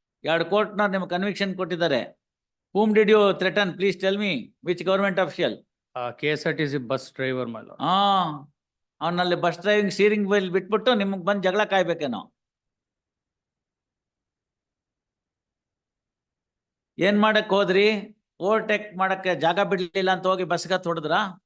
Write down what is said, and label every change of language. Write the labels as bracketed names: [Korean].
[Kannada] ಎರಡು ಕೋರ್ಟ್ನ ನಿಮ್ಮ ಕನ್ವಿಕ್ಷನ್ ಕೊಟ್ಟಿದ್ದಾರೆ. [English] Whom did you threaten? Please tell me which government official. KSRTC bus driver, my lord. [Kannada] ಅವನಲ್ಲಿ bus driving steering wheel ಬಿಟ್ಬಿಟ್ಟು ನಿಮಗೆ ಬಂದು ಜಗಳ ಕಾಯ್ಬೇಕೇನೋ. ಏನ್ ಮಾಡಕ್ ಹೋದ್ರಿ? ಓವರ್ಟೇಕ್ ಮಾಡಕ್ಕೆ ಜಾಗ ಬಿಡ್ಲಿಲ್ಲ ಅಂತ ಹೋಗಿ ಬಸ್ಗೆ ಹೊಡೆದ್ರ?